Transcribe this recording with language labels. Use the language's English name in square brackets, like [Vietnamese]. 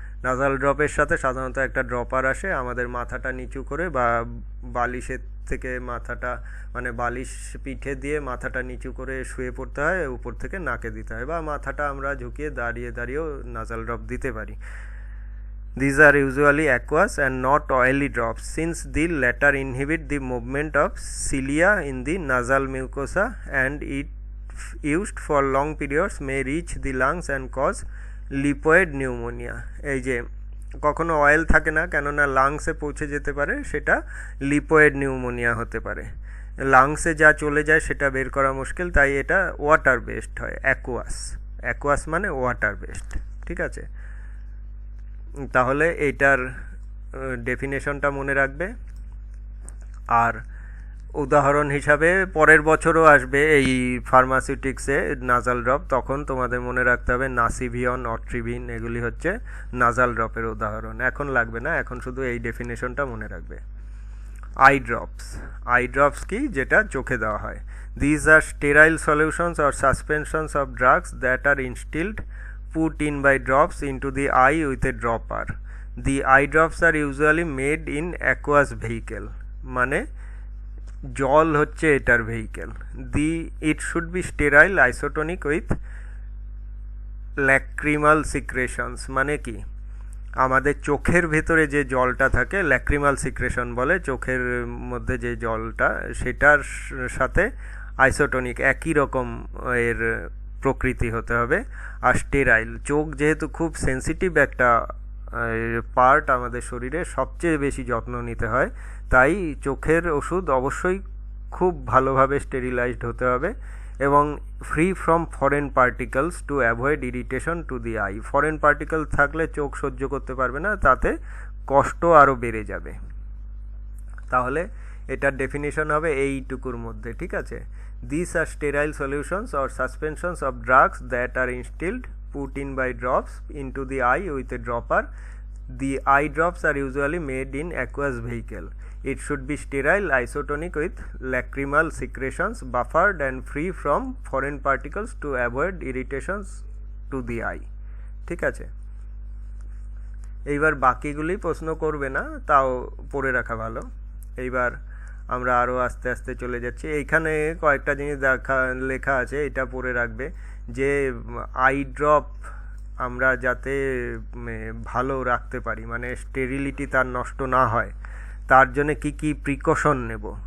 [Bangla] নাজাল ড্রপের সাথে সাধারণত একটা ড্রপার আসে, আমাদের মাথাটা নিচু করে বা বালিশের থেকে মাথাটা, মানে বালিশ পিঠে দিয়ে মাথাটা নিচু করে শুয়ে পড়তে হয়, উপর থেকে নাকে দিতে হয়, বা মাথাটা আমরা ঝুঁকিয়ে দাঁড়িয়ে দাঁড়িয়েও নাজাল ড্রপ দিতে পারি। [English] These are usually aqueous and not oily drops, since the latter inhibit the movement of cilia in the nasal mucosa, and it used for long periods may reach the lungs and cause lipoid pneumonia. [Bangla] এই যে কখনো oil থাকে না, কেননা লাংসে পৌঁছে যেতে পারে, সেটা লিপয়েড নিউমোনিয়া হতে পারে। লাংসে যা চলে যায় সেটা বের করা মুশকিল, তাই এটা ওয়াটার বেসড হয়, অ্যাকুয়াস। অ্যাকুয়াস মানে ওয়াটার বেসড, ঠিক আছে? তাহলে এইটার ডেফিনেশনটা মনে রাখবে। আর উদাহরণ হিসাবে পরের বছরও আসবে এই ফার্মাসিউটিক্সে নাজাল ড্রপ, তখন তোমাদের মনে রাখতে হবে নাসিভিয়ন, অট্রিভিন, এগুলি হচ্ছে নাজাল ড্রপের উদাহরণ। এখন লাগবে না, এখন শুধু এই ডেফিনেশনটা মনে রাখবে। I drops. আই ড্রপস কি? যেটা চোখে দেওয়া হয়। [English] These are sterile solutions or suspensions of drugs that are instilled put in by drops into the eye with a dropper. The eye drops are usually made in aqueous vehicle, [Bangla] মানে জল হচ্ছে এটার vehicle. [English] it should be sterile, isotonic with lacrimal secretions। [Bangla] মানে কি? আমাদের চোখের ভেতরে যে জলটা থাকে, ল্যাক্রিমাল সিক্রেশন বলে, চোখের মধ্যে যে জলটা, সেটার সাথে আইসোটনিক একই রকম এর প্রকৃতি হতে হবে। আর স্টেরাইল, চোখ যেহেতু খুব সেন্সিটিভ একটা পার্ট আমাদের শরীরে, সবচেয়ে বেশি যত্ন নিতে হয়, তাই চোখের ওষুধ অবশ্যই খুব ভালোভাবে স্টেরিলাইজড হতে হবে এবং [English] Free from foreign particles to avoid irritation to the eye. [Bangla] Foreign particle থাকলে চোখ সহ্য করতে পারবে না, তাতে কষ্ট আরও বেড়ে যাবে। তাহলে এটার ডেফিনেশন হবে এইটুকুর মধ্যে, ঠিক আছে? [English] These are sterile solutions or suspensions of drugs that are instilled, put in by drops into the eye with a dropper. The eye drops are usually made in aqueous vehicle. It should be sterile, isotonic with lacrimal secretions, buffered and free from foreign particles to avoid irritations to the eye. [Bangla] ঠিক আছে? এইবার বাকিগুলি প্রশ্ন করবে না, তাও পড়ে রাখা ভালো। এইবার আমরা আরও আস্তে আস্তে চলে যাচ্ছি। এইখানে কয়েকটা জিনিস লেখা আছে, এটা পড়ে রাখবে, যে আই ড্রপ আমরা যাতে ভালো রাখতে পারি, মানে স্টেরিলিটি তার নষ্ট না হয়, তার জন্য কি কি প্রিকশন নেব।